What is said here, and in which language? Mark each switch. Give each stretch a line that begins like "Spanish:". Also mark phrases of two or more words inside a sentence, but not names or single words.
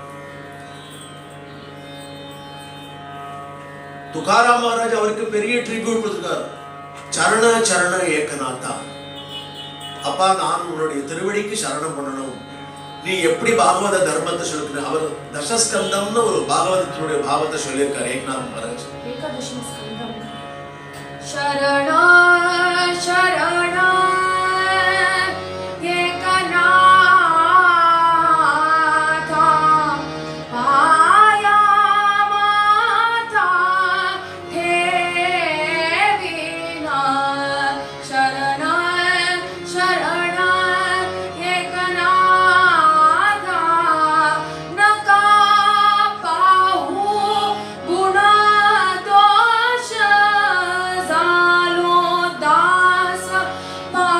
Tamil: துகாராம் மகாராஜ் அவருக்கு பெரிய ட்ரிபியூட் கொடுத்திருக்கார்.
Marathi: शरण शरण एकनाथा,
Tamil: அப்பா நான் உன்னுடைய திருவடிக்கு சரணம் பண்ணணும். நீ எப்படி பாகவத தர்மத்தை சொல்லுகிற அவர் தசஸ்கந்தம்னு ஒரு பாகவதத்தினுடைய பாவத்தை சொல்லியிருக்கார் ஏகநாத் மகாராஜ்.
Marathi: शरण शरण एकनाथा पाया माथा ठेविना शरण शरण एकनाथा नका पाहू गुण दोष